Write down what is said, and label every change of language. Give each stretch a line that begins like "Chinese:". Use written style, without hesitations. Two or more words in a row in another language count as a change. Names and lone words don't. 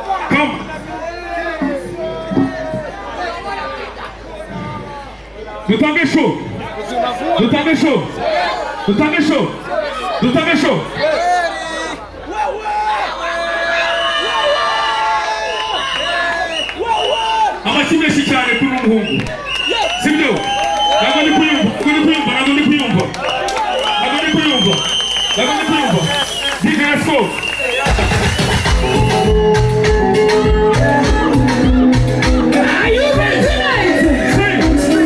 English: Come.
Kinyarwanda: Dutange show. Dutange show. Dutange show. Dutange show. Amachimwe shikane kuri umuhungu. Sibyo? Ntabwo ndi kuyumva. Ntabwo ndi kuyumva.
English: DJ, let's go. Are you ready tonight? Sing.